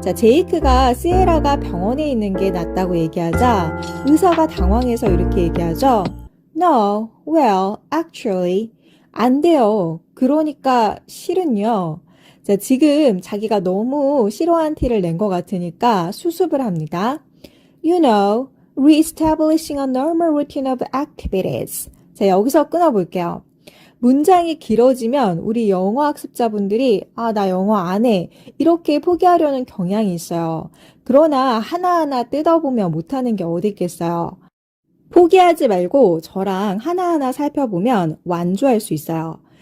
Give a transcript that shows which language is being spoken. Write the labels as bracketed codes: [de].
[ko] 자, 제이크가 시에라가 병원에 있는 게 낫다고 얘기하자 의사가 당황해서 이렇게 얘기하죠. [en] No, well, actually. [ko] 안 돼요. 그러니까 실은요. 자, 지금 자기가 너무 싫어한 티를 낸 것 같으니까 수습을 합니다. [en] You know, reestablishing a normal routine of activities. [ko] 자, 여기서 끊어볼게요. 문장이 길어지면 우리 영어 학습자분들이 나 영어 안 해. 이렇게 포기하려는 경향이 있어요. 그러나 하나하나 뜯어보면 못하는 게 어디 있겠어요. 포기하지 말고 저랑 하나하나 살펴보면 완주할 수 있어요.